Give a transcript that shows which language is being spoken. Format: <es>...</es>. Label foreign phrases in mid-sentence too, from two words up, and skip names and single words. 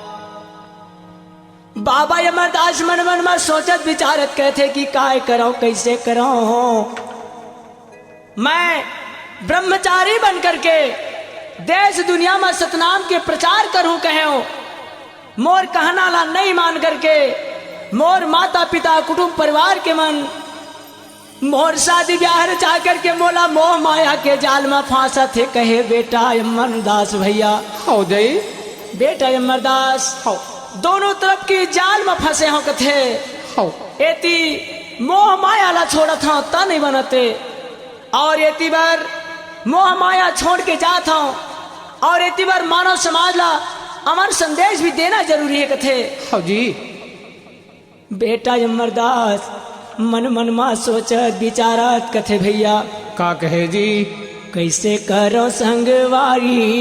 <hne>बाबा अमरदास मन मन में सोचत विचारत कहते कि काय करो कैसे करो, मैं ब्रह्मचारी बन करके देश दुनिया में सतनाम के प्रचार करूं कहो, मोर कहना ला नहीं मान करके मोर माता पिता कुटुंब परिवार के मन मोर शादी ब्याह चाह करके मोला मोह माया के जाल में फांसा थे। कहे बेटा अमरदास भैया हो जाई बेटा अमरदास दोनों तरफ की जाल में फंसे हो कथे हो एती मोह माया ला छोड़ा था ता नहीं बनते, और एती बार मोह माया छोड़ के जात हूँ, और एती बार मानव समाज ला अमर संदेश भी देना जरूरी है कथे। हो जी बेटा अमरदास मन मन मा सोचत विचारत कथे भैया का कहे जी कैसे करो संगवारी।</hne>